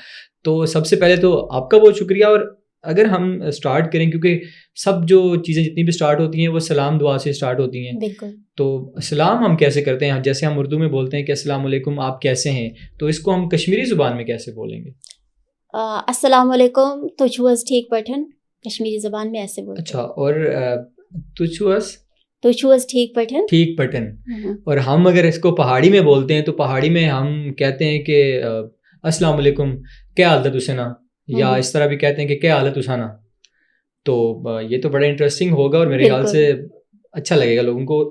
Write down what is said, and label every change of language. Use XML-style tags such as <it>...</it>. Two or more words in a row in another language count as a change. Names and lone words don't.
<ur>تو سب سے پہلے تو آپ کا بہت شکریہ. اور اگر ہم اسٹارٹ کریں, کیونکہ سب جو چیزیں جتنی بھی اسٹارٹ ہوتی ہیں وہ سلام دعا سے اسٹارٹ ہوتی ہیں. بالکل. تو سلام ہم کیسے کرتے ہیں؟ جیسے ہم اردو میں بولتے ہیں کہ</ur> <ar>السلام علیکم</ar> <ur>آپ کیسے ہیں, تو اس کو ہم کشمیری زبان میں کیسے بولیں گے؟</ur> <ar>السلام علیکم</ar> <ks>تُہۍ چھِو حظ ٹھیک پٲٹھۍ,</ks> <ur>کشمیری زبان میں ایسے بولتے. اچھا, اور</ur> <ks>تُہۍ چھِو حظ ٹھیک پٹن. ٹھیک پٹن.</ks> <ur>اور ہم اگر اس کو پہاڑی میں بولتے ہیں تو پہاڑی میں ہم کہتے ہیں کہ</ur> <ar>السلام علیکم</ar> <phr>کیا حالت حسنا,</phr> <ur>یا اس طرح بھی کہتے ہیں کہ</ur> <phr>کیا حالت حسنا.</phr> <ur>تو یہ تو بڑا انٹرسٹنگ ہوگا اور میرے خیال سے اچھا لگے گا لوگوں کو.</ur>